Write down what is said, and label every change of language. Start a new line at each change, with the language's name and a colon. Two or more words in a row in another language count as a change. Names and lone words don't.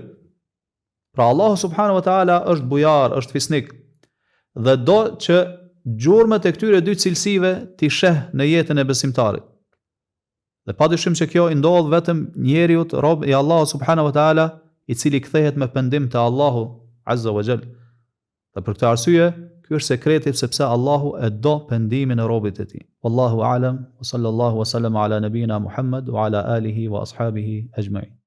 Albanian: Pra Allahu
Arabic: سبحانه وتعالى
Albanian: është bujar, është fisnik dhe do që gjurmët e këtyre dy cilësive t'i sheh në jetën e besimtarit. Dhe padyshim që kjo i ndodh vetëm njeriut rob i Allahu
Arabic: سبحانه وتعالى
Albanian: i cili kthehet me pendim te Allahu
Arabic: عز وجل.
Albanian: Dhe për këtë arsye, ky është sekreti sepse Allahu e do pendimin e robit të tij.
Arabic: والله أعلم وصلى الله وسلم على نبينا محمد وعلى آله وأصحابه أجمعين.